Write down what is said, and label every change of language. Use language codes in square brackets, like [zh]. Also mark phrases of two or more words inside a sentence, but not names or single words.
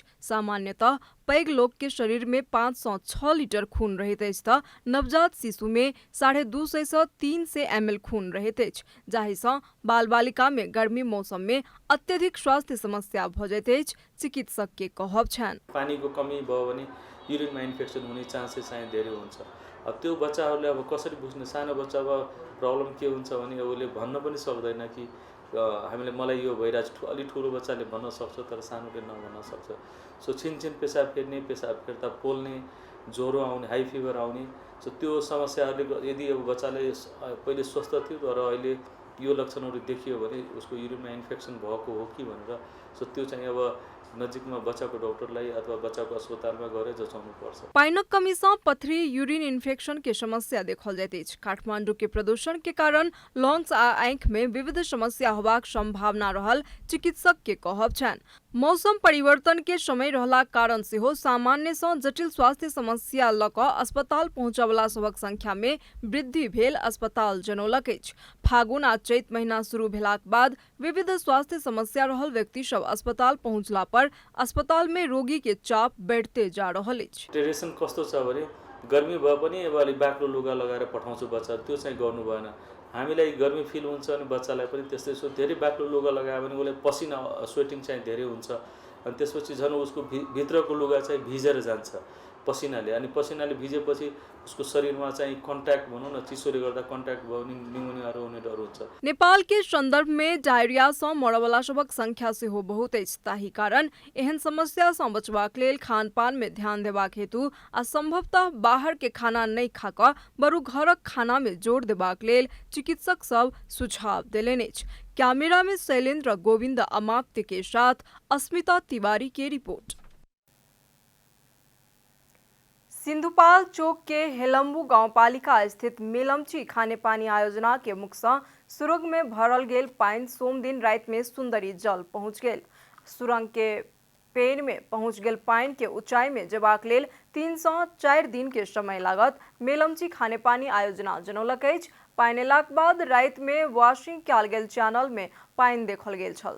[mai] सामान्यतः पैघ लोक के शरीर में 5 सँ 6 लीटर खून रहैत अछि तऽ नवजात शिशु में 250 सँ 300 ml खून रहैत अछि, जाहि सँ बाल बालिका में गर्मी मौसम में अत्यधिक स्वास्थ्य समस्या भ जाइत अछि। चिकित्सक के कहब छन्, [ne] पानी को कमी भयो भने युरिनमा इन्फेक्सन हुने चान्सेस चाहिँ धेरै हुन्छ। अब त्यो बच्चाहरूले अब कसरी बुझ्ने, सानो बच्चाको प्रब्लम के हुन्छ भने उसले भन्न पनि सक्दैन कि हामीले मलाई यो भइरहेछ। अलि ठुलो बच्चाले भन्न सक्छ तर सानोले नभन्न सक्छ। सो छिनछिन पेसाब फेर्ने, पेसाब फेर्दा पोल्ने, ज्वरो आउने, [en] high fever [ne] आउने। सो त्यो समस्याहरूले यदि अब बच्चाले पहिले स्वस्थ थियो तर अहिले यो लक्षणहरू देखियो भने उसको युरिनमा इन्फेक्सन भएको हो कि भनेर सो त्यो चाहिँ अब नजिकमा बच्चाको डाक्टरलाई अथवा बच्चाको अस्पतालमा गएर जचाउनु पर्छ। [mai] पाइनक कमी सँ पथरी, [en] urine infection [mai] के समस्या देखल जाइत अछि। काठमांडू के प्रदूषण के कारण लंग्स आ आंखि में विविध समस्या होबाक संभावना रहल चिकित्सक के कहब छन्। मौसम परिवर्तन के समय रहला कारण सेहो सामान्य सँ जटिल स्वास्थ्य समस्या लऽ कऽ अस्पताल पहुंचयवला सभक संख्या में वृद्धि भेल अस्पताल जनौलक अछि। फागुन आ चैत महीना शुरू भेलाक बाद विविध स्वास्थ्य समस्या रहल व्यक्ति सब अस्पताल पहुंचला पर अस्पताल में रोगी के चाप बढ़ते जा रहल अछि। [ne] टेरेसन कस्तो छ भने गर्मी भए पनि अब अलि बाक्लो लुगा लगाएर पठाउँछु बच्चा, त्यो चाहिँ गर्नु भएन। हामीलाई गर्मी फिल हुन्छ अनि बच्चालाई पनि त्यस्तै। सो धेरै बाक्लो लुगा लगायो भने उसलाई पसिना स्वेटिङ चाहिँ धेरै हुन्छ अनि त्यसपछि झन् उसको भित्रको लुगा चाहिँ भिजेर जान्छ पसिनाले। अनि पसिनाले भिजेपछि उसको शरीरमा चाहिँ कन्ट्याक्ट भनौँ न, चिसोले गर्दा कन्ट्याक्ट भयो भने निमोनियाहरू हुने डर हुन्छ। [mai] नेपाल के संदर्भ में डायरिया सँ मरयवला सभक संख्या सेहो बहुत अछि। ताहि कारण एहन समस्या सँ बचबाक लेल खानपान में ध्यान देबाक हेतु आ संभवतः बाहर के खाना नहि खा कऽ बरु घरक खाना में जोर देबाक लेल चिकित्सक सब सुझाव देलनि अछि। कैमरा में शैलेंद्र गोविंद अमात्य के साथ अस्मिता तिवारी की रिपोर्ट। सिंधुपाल चौक के हेलम्बू गांवपालिका स्थित मेलम्ची खानेपानी आयोजना के मुख सँ सुरंग में भरल गेल पानि सोम दिन राति में सुंदरी जल पहुंच गेल। सुरंग के पेन में पहुंच गेल पानि के ऊंचाई में जेबाक लेल 3 सँ 4 दिन के समय लागत मेलम्ची खानेपानी आयोजना जनौलक अछि। पानि एलाक बाद राति में वॉशिंग कयल गेल चैनल में पानि देखल गेल छल।